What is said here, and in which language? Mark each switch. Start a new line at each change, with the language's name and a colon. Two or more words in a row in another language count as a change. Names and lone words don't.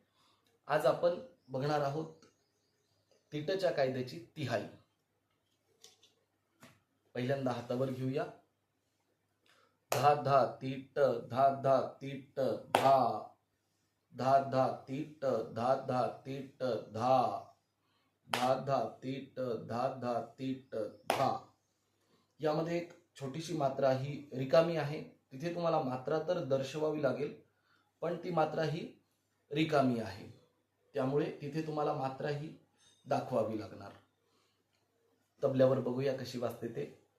Marathi: आज आपण बघणार आहोत तीटच्या कायद्याची तिहाई. पहिल्यांदा हातावर घेऊया. धा धा तीट धा धा तीट धा धा धा तीट धा धा तीट धा धा धा तीट धा धा तीट धा. यामध्ये एक छोटीशी मात्रा ही रिकामी आहे. तिथे तुम्हाला मात्रा तर दर्शवावी लागेल, पण ती मात्रा ही रिकामी आहे, त्यामुळे तिथे तुम्हाला मात्रा ही दाखवावी लागणार. तबल्यावर बघूया कशी वाजते ते.